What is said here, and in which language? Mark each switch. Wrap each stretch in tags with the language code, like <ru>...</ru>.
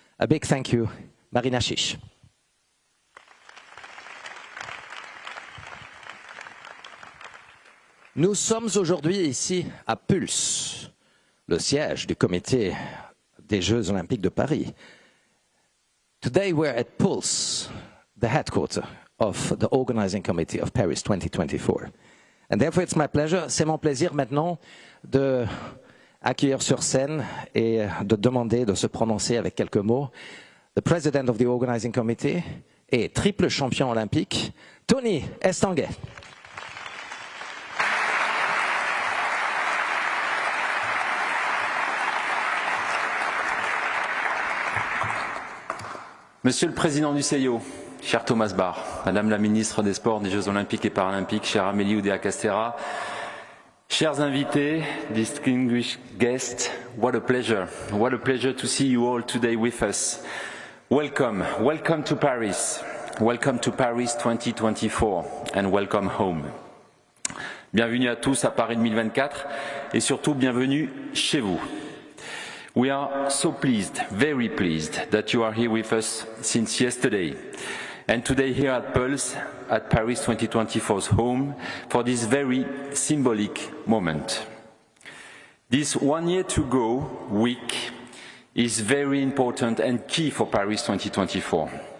<en>A big thank you, Marina Chiche.</en> <fr>Nous sommes aujourd'hui ici à Pulse, le siège du comité des Jeux Olympiques de Paris.</fr> <en>Today we're at Pulse, the headquarters of the organizing committee of Paris 2024. And therefore it's my pleasure,</en> <fr>c'est mon plaisir maintenant de accueillir sur scène et de demander de se prononcer avec quelques mots</fr> <en>the president of the organizing committee</en> <fr>et triple champion olympique,</fr> <en>Tony Estanguet.</en> <fr>Monsieur le Président du CIO, cher Thomas Bach, Madame la Ministre des Sports, des Jeux Olympiques et Paralympiques, chère Amélie Oudéa-Castéra, chers invités,</fr> <en>distinguished guests, what a pleasure to see you all today with us. Welcome to Paris 2024 and welcome home.</en> <fr>Bienvenue à tous à Paris 2024 et surtout bienvenue chez vous.</fr> <en>We are so pleased, very pleased, that you are here with us since yesterday. And today here at Pulse, at Paris 2024's home, for this very symbolic moment. This 1 year to go week is very important and key for Paris 2024.</en>